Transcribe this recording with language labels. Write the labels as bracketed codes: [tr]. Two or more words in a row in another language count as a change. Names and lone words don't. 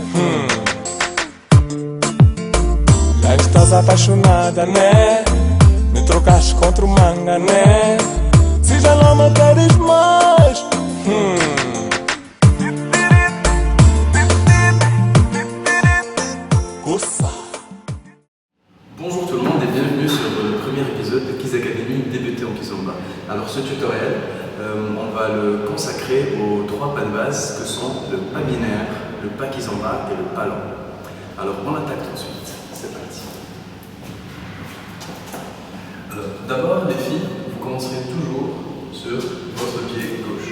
[pt] Já estás apaixonada, né? Me trocaste com outro manga, né? Se já não me queres mais. Coça. [fr] Bonjour tout le monde et bienvenue sur le premier épisode de Kiz Academy débuter en Kizomba. Alors ce tutoriel, on va le consacrer aux trois pas de base que sont le pas binaire, le pas Kizomba et le pas lent. Alors on attaque tout de suite, c'est parti. D'abord les filles, vous commencerez toujours sur votre pied gauche.